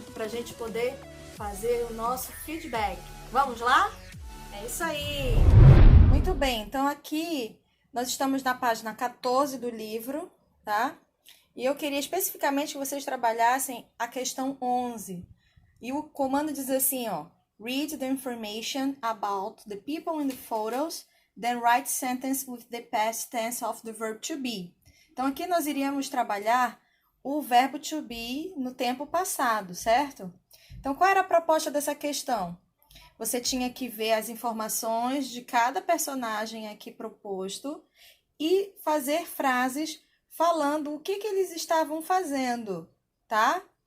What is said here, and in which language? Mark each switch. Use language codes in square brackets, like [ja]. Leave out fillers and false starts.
[pt] Pra gente poder fazer o nosso feedback. Vamos lá? É isso aí! Muito bem, então aqui nós estamos na página 14 do livro, tá? E eu queria especificamente que vocês trabalhassem a questão 11. E o comando diz assim, ó: [en] Read the information about the people in the photos, then write sentence with the past tense of the verb to be. [pt] Então aqui nós iríamos trabalhar o verbo to be no tempo passado, certo? Então qual era a proposta dessa questão? Você tinha que ver as informações de cada personagem aqui proposto e fazer frases falando o que eles estavam fazendo, tá?